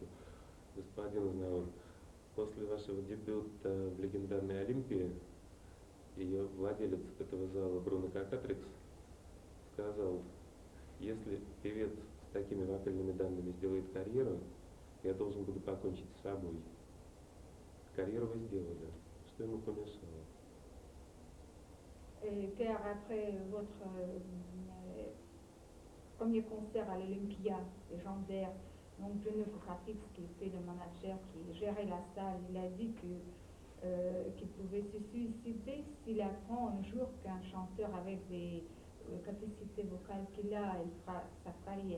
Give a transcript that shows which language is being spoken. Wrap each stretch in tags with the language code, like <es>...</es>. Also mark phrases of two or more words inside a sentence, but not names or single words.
<ru>Господин Знаур, после вашего дебюта в легендарной Олимпии, ее владелец этого зала Бруно Кокатрикс сказал: если певец с такими вокальными данными сделает карьеру, я должен буду покончить с собой. Карьеру вы сделали. Что ему помешало?</ru> <fr>Car après votre premier concert à l'Olympia légendaire, donc Bruno Kockatrix, qui était le manager qui gérait la salle, il a dit qu'il pouvait se suicider s'il apprend un jour qu'un chanteur avec des capacités vocales qu'il a, il fera sa carrière.</fr>